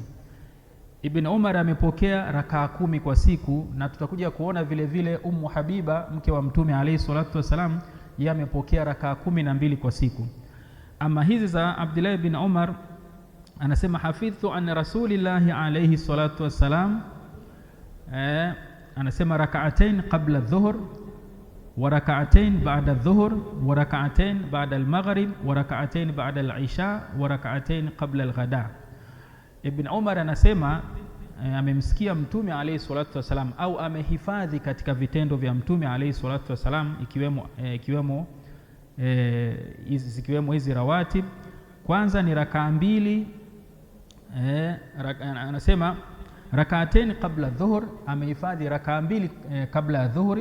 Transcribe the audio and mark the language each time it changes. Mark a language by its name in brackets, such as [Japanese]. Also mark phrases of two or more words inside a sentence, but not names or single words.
[Swahili] Ibn Umar amepokea rakaa 10 kwa siku, na tutakuja kuona vile vile Ummu Habiba mke wa Mtume [Arabic] عليه الصلاة والسلام [Swahili] yeye amepokea rakaa 12 kwa siku. Ama hizi za Abdullah ibn Umar anasema [Arabic] حفظت عن رسول الله عليه الصلاة والسلام, anasema ركعتين قبل الظهر وركعتين بعد الظهر وركعتين بعد المغرب وركعتين بعد العشاء وركعتين قبل الغداة. [Swahili] Ibn Umar anasema amemsikia Mtume [Arabic] عليه الصلاة والسلام [Swahili] au amehifadhi katika vitendo vya Mtume [Arabic] عليه الصلاة والسلام [Swahili] ikiwemo hizi rawatib. Kwanza ni rakaa 2, anasema [Arabic] ركعتين قبل الظهر, [Swahili] amehifadhi rakaa 2 kabla ya dhuhuri.